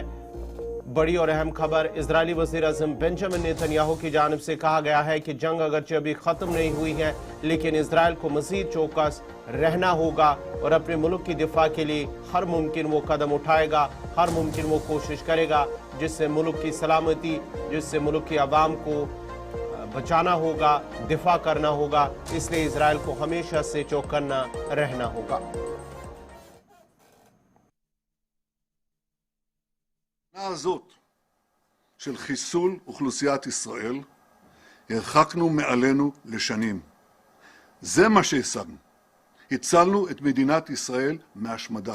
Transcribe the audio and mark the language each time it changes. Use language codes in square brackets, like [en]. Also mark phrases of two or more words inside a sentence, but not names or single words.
[ur] بڑی اور اہم خبر، اسرائیلی وزیرِ اعظم بنیامین نیتن یاہو کی جانب سے کہا گیا ہے کہ جنگ اگرچہ ابھی ختم نہیں ہوئی ہے، لیکن اسرائیل کو مزید چوکس رہنا ہوگا اور اپنے ملک کی دفاع کے لیے ہر ممکن وہ قدم اٹھائے گا، ہر ممکن وہ کوشش کرے گا جس سے ملک کی سلامتی، جس سے ملک کی عوام کو بچانا ہوگا، دفاع کرنا ہوگا. اس لیے اسرائیل کو ہمیشہ سے چوکنا رہنا ہوگا. [he] הזאת של חיסול אוכלוסיית ישראל הרחקנו מעלינו לשנים. זה מה שהשגנו. הצלנו את מדינת ישראל מהשמדה.